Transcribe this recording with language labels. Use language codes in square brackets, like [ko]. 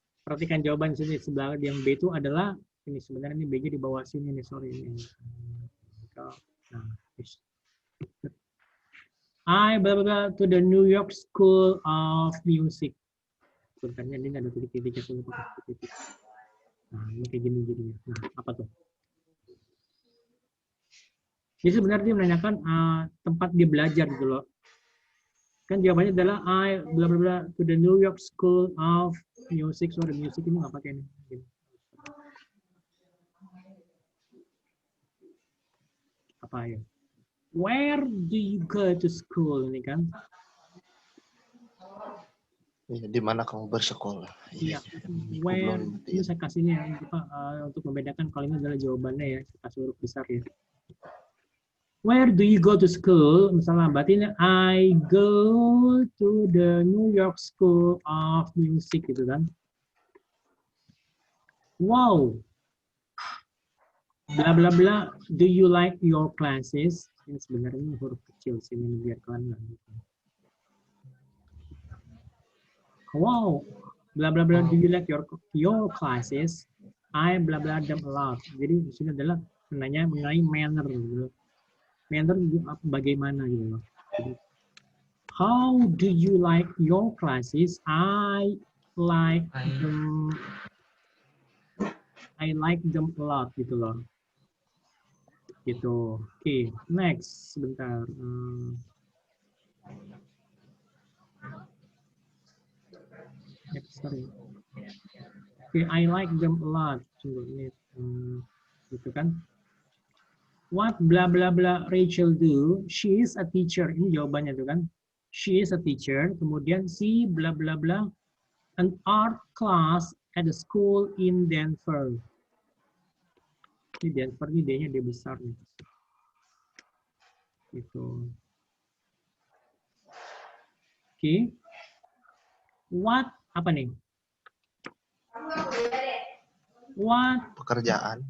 [id] perhatikan jawaban sini sebelah yang B itu adalah ini sebenarnya ini B-nya di bawah sini nih, sorry ini. [en] Nah, I blah blah blah to the New York School of Music. [id] Sebenarnya ini ada titik-titiknya tuh pakai titik. Nah, ini kayak gini jadinya. Nah, apa tuh? Jadi sebenarnya dia menanyakan tempat dia belajar gitu loh. Kan jawabannya adalah [en] I bla bla bla to the New York School of Music. [id] Sorry, music ini nggak pakai ini. Apa ya? [en] Where do you go to school [id] ini kan? Di mana kamu bersekolah? Iya. Where ini saya kasihnya untuk membedakan kalau ini adalah jawabannya ya. Saya kasih huruf besar ya. [en] Where do you go to school? [id] Misalnya berarti ini [en] I go to the New York School of Music [id] gitu kan. Wow. Bla bla bla. [en] Do you like your classes? [id] Ini sebenarnya huruf kecil sini biar kalian. [en] Wow. Bla bla bla. Do you like your classes? I bla bla them a lot. [id] Jadi di sini adalah menanya mengenai manner gitu. Manner bagaimana gitu loh. [en] How do you like your classes? I like them a lot [id] gitu loh. Gitu. Oke, next sebentar. [en] Sorry. Oke, I like them a lot. [id] Tunggu ini gitu kan. [en] What blah blah blah Rachel do? She is a teacher. [id] Ini jawabannya tuh kan. [en] She is a teacher. Kemudian she blah blah blah an art class at a school in Denver. [id] Ini Denver ini D-nya D besar nih. Gitu. Oke. What apa nih? [en] What [id] Pekerjaan.